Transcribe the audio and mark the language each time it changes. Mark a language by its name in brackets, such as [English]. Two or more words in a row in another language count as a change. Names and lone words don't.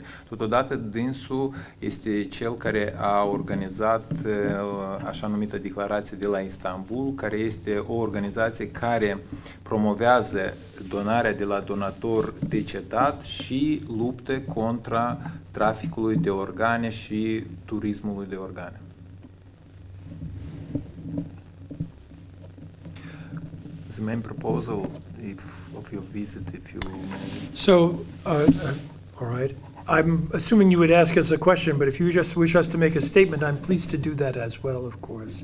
[Romanian] Totodată dânsul este cel care a organizat așa numită declarație de la Istanbul, care este o organizație care promovează donarea de la donator decedat și luptă contra traficului de organe și turismului de organe. [English] The main proposal of your visit, if you may. So, all right. I'm assuming you would ask us a question, but if you just wish us to make a statement, I'm pleased to do that as well, of course.